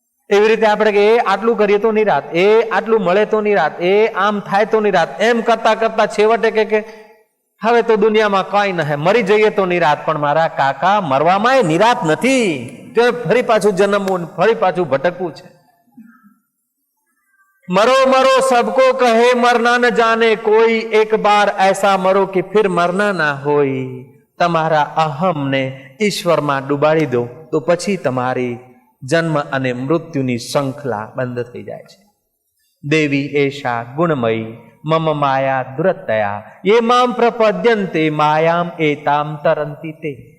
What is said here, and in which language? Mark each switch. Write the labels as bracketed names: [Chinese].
[Gujarati] એવી રીતે આપણે કે એ આટલું કરીએ તો નિરાત, એ આટલું મળે તો નિરાત, એ આમ થાય તો નિરાત, એમ કરતા કરતા છેવટે કે હવે તો દુનિયામાં કઈ ન હે, મરી જઈએ તો નિરાત. પણ મારા કાકા મરવામાં એ નિરાત નથી, તો ફરી પાછું જન્મવું, ફરી પાછું ભટકવું છે. [Hindi] मरो मरो सबको कहे मरना न जाने कोई, एक बार ऐसा मरो कि फिर मरना ना होई। [Gujarati] તમારા અહમને ઈશ્વરમાં ડુબાડી દો તો પછી તમારી જન્મ અને મૃત્યુની શૃંખલા બંધ થઈ જાય છે. [Sanskrit] દેવી એશા ગુણમયી મમ માયા દુરતયા યે મામ પ્રપદ્યન્તે માયામ એતામ તરંતિ તે.